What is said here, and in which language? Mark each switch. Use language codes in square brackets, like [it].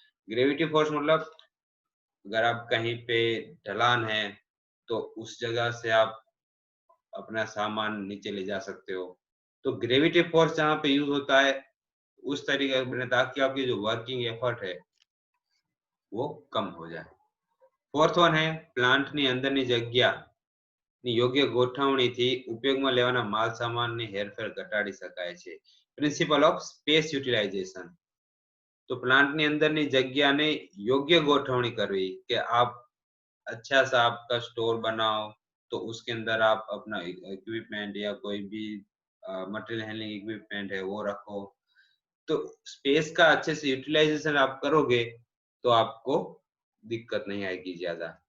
[hi] Gravity force मतलब अगर आप कहीं पे ढलान है तो उस जगह से आप अपना सामान नीचे ले जा सकते हो. तो ग्रेविटी फोर्स जहां पे यूज होता है उस तरीके से ताकि आपकी जो वर्किंग एफर्ट है वो कम हो जाए. फोर्थ वन है [gu] प्लांट ની અંદરની જગ્યાની યોગ્ય ગોઠવણીથી ઉપયોગમાં લેવાના માલ સામાનની હેરફેર ઘટાડી શકાય છે. [en] Principle of space utilization. [hi] तो प्लांट [gu] ની અંદરની જગ્યાને યોગ્ય ગોઠવણી કરવી કે [hi] आप अच्छा सा आपका स्टोर बनाओ तो उसके अंदर आप अपना इक्विपमेंट या कोई भी मटेरियल हैंडलिंग इक्विपमेंट है वो रखो. तो स्पेस का अच्छे से यूटिलाइजेशन आप करोगे तो आपको दिक्कत नहीं आएगी ज्यादा.